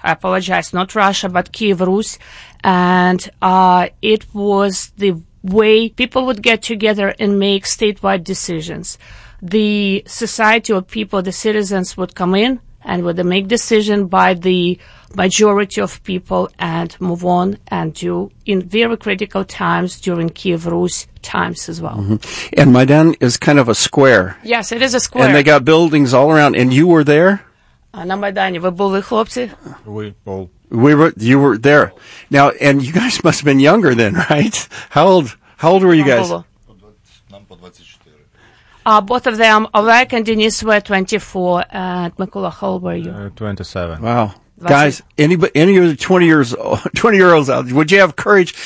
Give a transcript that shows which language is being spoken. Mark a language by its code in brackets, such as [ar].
[en] I apologize, not Russia, but Kiev, Rus. And it was the way people would get together and make statewide decisions. The society of people, the citizens would come in and with the make decision by the majority of people and move on and do in very critical times during Kiev Rus times as well. Mm-hmm. And Maidan is kind of a square. Yes, it is a square. And they got buildings all around, and you were there? [uk] На Майдані ви були, хлопці? [en] We all. You were there. Now, and you guys must have been younger then, right? How old were you guys? Both of them, Олег and Денис, were 24. And Микола, how old were you? 27. Wow. Guys, any of the 20-year-olds out, would you have courage?